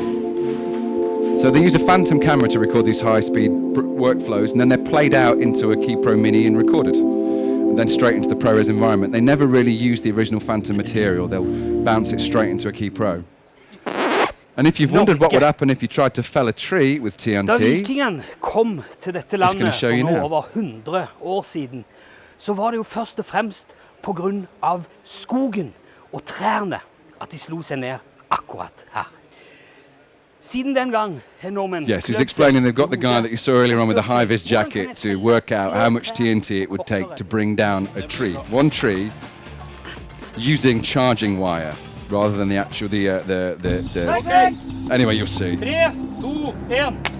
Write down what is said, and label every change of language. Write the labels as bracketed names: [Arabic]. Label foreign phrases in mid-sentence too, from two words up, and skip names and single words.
[English] So they use a phantom camera to record these high-speed workflows, and then they're played out into a Key Pro Mini and recorded, and then straight into the ProRes environment. They never really use the original phantom material. They'll bounce it straight into a Key Pro. And if you've wondered what would happen if you tried to fell a tree with TNT, [Norwegian] Da vikingen kom til dette landet [English] show you for now. [Norwegian] over 100 år siden, så var det jo først og fremst på grunn av skogen og trærne at de slo seg ned akkurat her. Siden den gang har nordmenn [English] yes, he's explaining they've got the guy that you saw earlier on with the high-vis jacket to work out how much TNT it would take to bring down a tree. One tree using charging wire rather than the actual, anyway, you'll see. 3, 2, 1.